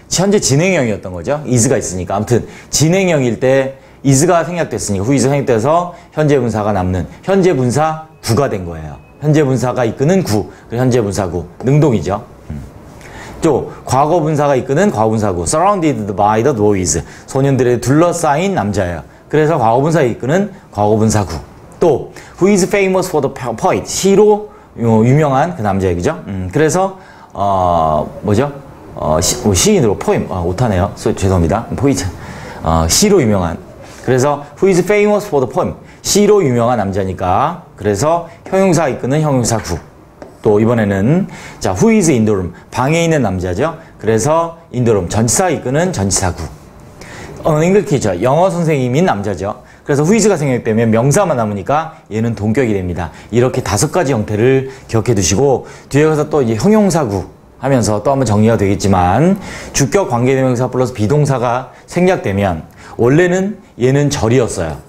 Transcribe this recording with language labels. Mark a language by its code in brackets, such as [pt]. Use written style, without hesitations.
[ko] 현재 진행형이었던 거죠. is가 있으니까. 아무튼 진행형일 때 is가 생략됐으니까 who is 생략돼서 현재 분사가 남는 현재 분사 구가 된 거예요. 현재 분사가 이끄는 구, 현재 분사구, 능동이죠. 또 과거 분사가 이끄는 과거 분사구, [en] surrounded by the boys, [ko] 소년들에 둘러싸인 남자예요. 그래서 과거 분사가 이끄는 과거 분사구. [en] 또 who is famous for the poet? [ko] 시로 유명한 그 남자예요, 그죠? 그래서 뭐죠? 시인으로 포엠, 오타네요. 죄송합니다. 포이트. 시로 유명한. [en] 그래서 who is famous for the poem? [ko] 시로 유명한 남자니까. 그래서 형용사 이끄는 형용사구. 또 이번에는 자, [en] who is in the room? [ko] 방에 있는 남자죠. 그래서 [en] in the room. [ko] 전치사 이끄는 전치사구. [en] English teacher. [ko] 영어 선생님인 남자죠. 그래서 who is가 생략되면 명사만 남으니까 얘는 동격이 됩니다. 이렇게 5가지 형태를 기억해 두시고 뒤에 가서 또 이제 형용사구 하면서 또 한번 정리가 되겠지만 주격 관계대명사 플러스 비동사가 생략되면 원래는 얘는 절이었어요.